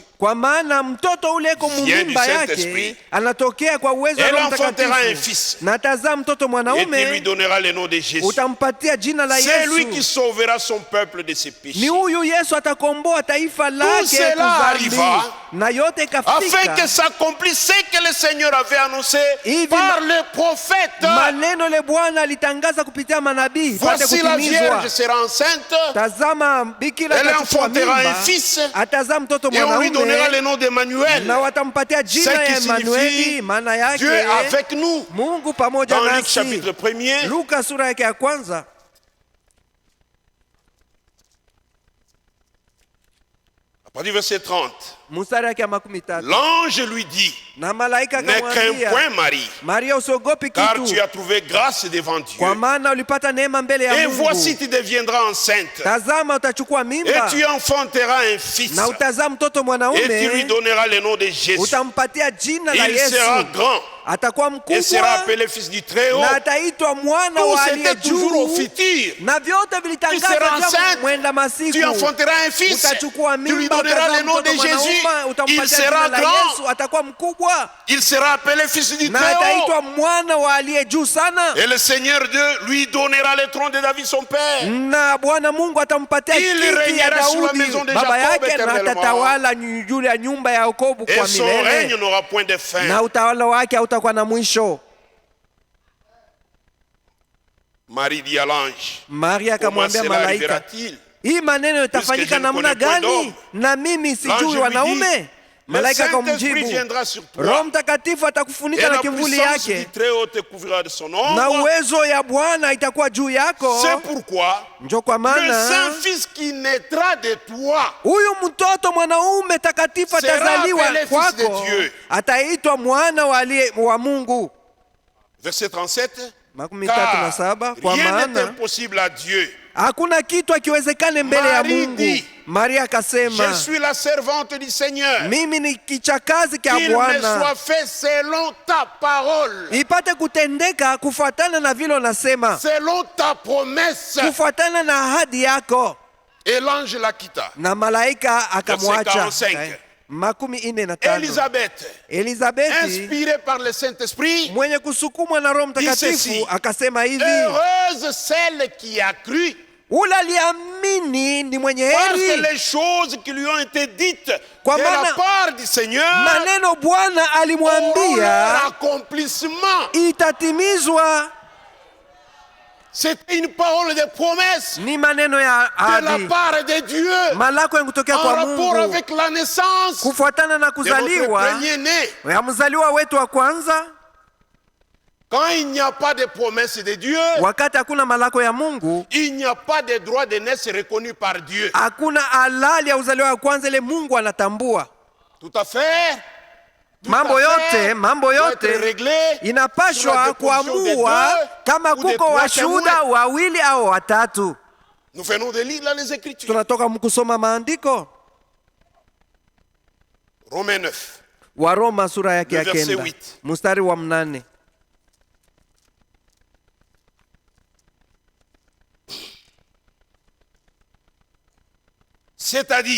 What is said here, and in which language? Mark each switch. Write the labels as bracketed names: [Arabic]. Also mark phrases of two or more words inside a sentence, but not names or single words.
[Swahili] kwa maana mtoto ule ko [French] Vient du [Swahili] mumimba [French] Saint-Esprit. [Swahili] yake anatokea kwa uwezo wa [French] Elle [Swahili] Roho [French] enfantera un [Swahili] Mtakatifu, [French] fils, [Swahili] na tazaa mtoto [French] et tu lui [Swahili] mwanaume, [French] donneras le nom de Jésus. [Swahili] utampatia jina la [French] C'est lui qui [Swahili] Yesu. [French] sauvera son peuple de ses [Swahili] Ni [French] péchés, [Swahili] huyu Yesu atakomboa taifa lake [French] cela [Swahili] kudhambi. [French] arriva [Swahili] Na yote [French] afin que [Swahili] ikafika [French] s'accomplisse ce que le Seigneur avait annoncé [Swahili] Hivi [French] par le prophète. [Swahili] maneno le Bwana alitangaza kupitia manabii ipate [French] Voici la [Swahili] kutimizwa. [French] Vierge sera enceinte, [Swahili] Tazama bikira [French] elle [Swahili] atachukua [French] enfantera un [Swahili] mimba, [French] fils, [Swahili] atazaa mtoto [French] et on lui donnera le [Swahili] mwanaume, [French] nom d'Emmanuel, [Swahili] na watampatia [French] ce [Swahili] jina [French] qui [Swahili] ya Emanueli, [French] signifie [Swahili] maana yake [French] Dieu avec nous. [Swahili] Mungu pamoja [French] Dans Luc [Swahili] nasi. [French] chapitre 1er, [Swahili] Luka sura yake ya kwanza [French] à partir du verset 30, [Swahili] mstari yake ya 13, [French] l'ange lui dit: [Swahili] na malaika [French] Ne crains [Swahili] akamwambia, [French] point Marie, [Swahili] Maria, usiogopi [French] car tu [Swahili] kitu, [French] as trouvé grâce devant Dieu. [Swahili] kwa maana ulipata neema mbele ya [French] Et voici, [Swahili] Mungu. [French] tu deviendras enceinte, [Swahili] Tazama utachukua [French] et [Swahili] mimba [French] tu enfanteras un fils, [Swahili] na utazaa mtoto [French] et tu lui [Swahili] mwanaume, [French] donneras le nom de Jésus. [Swahili] utampatia jina la [French] Il sera [Swahili] Yesu, [French] grand [Swahili] atakuwa [French] et sera [Swahili] mkubwa [French] appelé fils du Très-Haut. [Swahili] na ataitwa mwana [French] Tout [Swahili] wa aliye [French] c'était toujours au [Swahili] juu, [French] futur. [Swahili] na vyote [French] Tu seras [Swahili] vilitangazwa [French] enceinte, [Swahili] mwenda [French] tu [Swahili] masiku. [French] enfanteras un fils, [Swahili] Utachukua [French] tu lui [Swahili] mimba, [French] donneras [Swahili] utazaa [French] le nom de [Swahili] mtoto [French] Jésus. [Swahili] mwanaume, [French] Il [Swahili] utampatia [French] sera [Swahili] jina la [French] grand, [Swahili] Yesu, atakuwa mkubwa [French] il sera appelé fils du [Swahili] na [French] Très-Haut. [Swahili] ataitwa mwana wa aliye juu sana, [French] Et le Seigneur Dieu lui donnera le trône de David son père. [Swahili] na Bwana Mungu atampatia [French] Il [Swahili] kiti ya [French] régnera sur la [Swahili] Daudi [French] maison de [Swahili] baba [French] Jacob [Swahili] yake, na [French] éternellement. [Swahili] atatawala juu ya nyumba ya Yakobo [French] Et [Swahili] kwa [French] son règne [Swahili] milele, [French] n'aura point de fin. [Swahili] na utawala wake hautakuwa na mwisho. [French] Marie dit à l'ange: [Swahili] Maria [French] Comment [Swahili] akamwambia [French] cela [Swahili] malaika, [French] arrivera-t-il? [Swahili] hii maneno [French] Puisque je [Swahili] itafanyika [French] ne [Swahili] namna [French] connais point [Swahili] gani [French] d'homme. [Swahili] na mimi [French] L'ange [Swahili] sijui [French] lui [Swahili] wanaume? [French] dit: Le [Swahili] Malaika [French] Saint-Esprit [Swahili] akamjibu, [French] viendra sur [Swahili] Roho [French] toi, [Swahili] Mtakatifu [French] et [Swahili] atakufunika na [French] la [Swahili] kivuli [French] puissance du [Swahili] yake, [French] Très-Haut te couvrira de son [Swahili] na [French] ombre. [Swahili] uwezo ya Bwana itakuwa juu yako. [French] C'est pourquoi [Swahili] Njo kwa [French] le [Swahili] maana [French] Saint-Fils qui naîtra de toi [Swahili] huyu mtoto mwanaume takatifu [French] Sera [Swahili] atazaliwa [French] appelé fils de [Swahili] kwako, [French] Dieu. [Swahili] ataitwa mwana wa Mungu. [French] Verset 37. [Swahili] Makumi tatu na saba. Kwa [French] Rien n'est [Swahili] maana [French] impossible à Dieu. [Swahili] hakuna kitu akiwezekane mbele ya [French] Marie [Swahili] Mungu. [French] dit, [Swahili] Maria [French] Je [Swahili] akasema, [French] suis la servante du Seigneur. [Swahili] mimi ni kichakazi kya [French] Qu'il me [Swahili] Bwana, [French] soit fait selon ta parole, [Swahili] ipate kutendeka kufuatana na vile unasema, [French] selon ta promesse. [Swahili] kufuatana na ahadi yako. [French] Et l'ange la quitta. [Swahili] Na malaika akamwacha. [French] 45. [Swahili] Makumi ine na tano. [French] Élisabeth, [Swahili] Elizabeti [French] inspirée par le Saint-Esprit, [Swahili] mwenye kusukumwa na Roho Mtakatifu akasema hivi, [French] heureuse celle qui a cru, [Swahili] ule aliamini ni mwenye [French] parce que [Swahili] heri, [French] les choses qui lui ont été dites [Swahili] Kwa [French] de la [Swahili] maana [French] part du Seigneur [Swahili] maneno Bwana [French] auront [Swahili] alimwambia [French] leur accomplissement. [Swahili] itatimizwa. [French] C'est une parole de promesse [Swahili] Ni maneno ya [French] de la [Swahili] ahadi, [French] part de Dieu [Swahili] malako ya kutokea [French] en [Swahili] kwa [French] rapport [Swahili] Mungu [French] avec la naissance [Swahili] kufuatana na [French] de notre [Swahili] kuzaliwa [French] premier-né. [Swahili] ya mzaliwa wetu wa kwanza. [French] Quand il n'y a pas de promesse de Dieu, [Swahili] Wakati hakuna malako ya Mungu, [French] il n'y a pas de droit de naissance reconnu par Dieu. [Swahili] hakuna halali ya uzaliwa wa kwanza ile Mungu anatambua. [French] Tout à fait. Tout [Swahili] Mambo [French] à fait [Swahili] yote, mambo [French] doit être [Swahili] yote [French] réglé sur la [Swahili] inapashwa [French] déposition des [Swahili] kuamua [French] deux [Swahili] kama [French] ou des [Swahili] kuko [French] trois [Swahili] washuhuda [French] témoins. [Swahili] wawili au watatu. [French] Nous venons de lire là les Écritures. [Swahili] Tunatoka mkusoma maandiko. [French] Romains 9. [Swahili] Waroma sura yake ya [French] Le verset [Swahili] kenda [French] 8. [Swahili] mstari wa 8. [French] C'est-à-dire